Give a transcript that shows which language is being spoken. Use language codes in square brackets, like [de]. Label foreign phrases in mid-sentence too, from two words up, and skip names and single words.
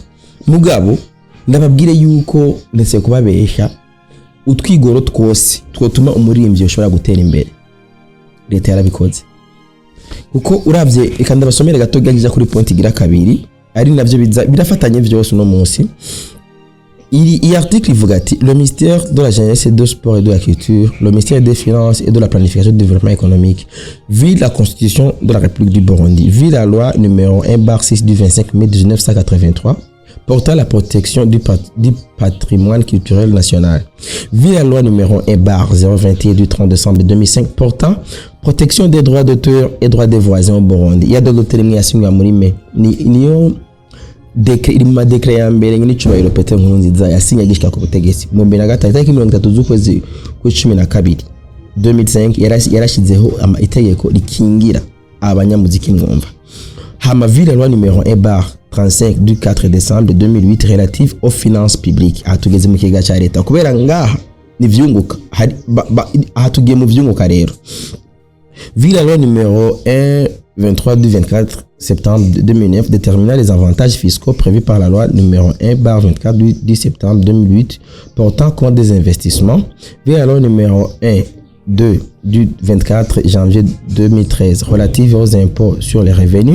[rn] Mugabo ndababwire yuko ndetse kubabesha utwigoro twose twotuma umuririmbyi ushobora gutera imbere leta yarabikoze, kuko uravye ikanda basomera gato gagija kuri point igira kabiri ari navyo birafatanye vyose no munsi. [fr] Il article [rn] ivuga ati [fr] le ministère de la jeunesse et de sport et de la culture, le ministère des finances et de la planification du développement économique, vit la constitution de la République du Burundi, vit la loi numéro 1/6 du 25 mai 1983 portant la protection du patrimoine culturel national, vit la loi numéro 1/021 du 30 décembre 2005 portant protection des droits d'auteur et droits des voisins au Burundi. Il y a d'autres déterminations à Mourime. [rn] Niyo irima dekre ya mbere n'icubahiro Petero Nkurunziza yasinye gishika ku butegetsi mu 2023 z'ukwezi kwa 12 2005 yarashizeho itegeko rikingira abanyamuziki mwumva. [fr] Hama vile loi numéro 1/35 du 4 décembre 2008 relative aux finances publiques. [rn] Atugeze mu kiga ca leta kubera ngaha ni vyunguka hatugiye mu vyunguka rero. [fr] Vile la loi numéro 1/23 du 24 septembre 2009 déterminant les avantages fiscaux prévus par la loi numéro 1/24 du 10 septembre 2008 portant compte des investissements. Via la loi numéro 1/2 du 24 janvier 2013 relative aux impôts sur les revenus.